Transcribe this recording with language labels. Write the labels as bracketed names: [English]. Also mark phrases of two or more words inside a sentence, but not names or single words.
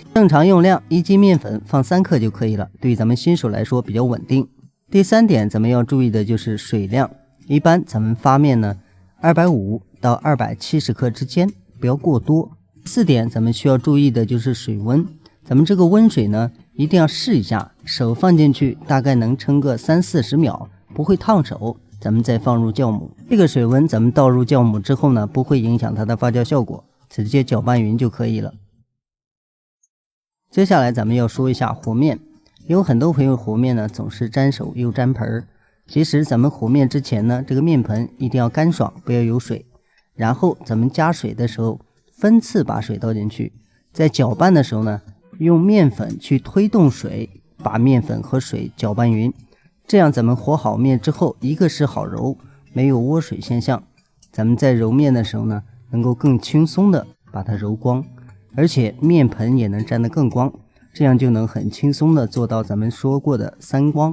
[Chinese] 正常用量1斤面粉放3克就可以了，對於咱們新手來說比較穩定。第三點咱們要注意的就是水量，一般咱們發面呢250到270克之間，不要過多。第四點咱們需要注意的就是水溫，咱們這個溫水呢一定要試一下，手放進去大概能撐個30-40秒，不會燙手，咱們再放入酵母。這個水溫咱們倒入酵母之後呢，不會影響它的發酵效果，直接攪拌勻就可以了。接下來咱們要說一下和面，有很多朋友和面呢總是沾手又沾盆，其實咱們和面之前呢，這個面盆一定要乾爽，不要有水，然後咱們加水的時候分次把水倒進去，在攪拌的時候呢，用面粉去推動水，把面粉和水攪拌勻，這樣咱們和好面之後，一個是好揉，沒有窩水現象，咱們在揉面的時候呢，能夠更輕鬆的把它揉光，而且面盆也能沾得更光，這樣就能很輕鬆的做到咱們說過的3光。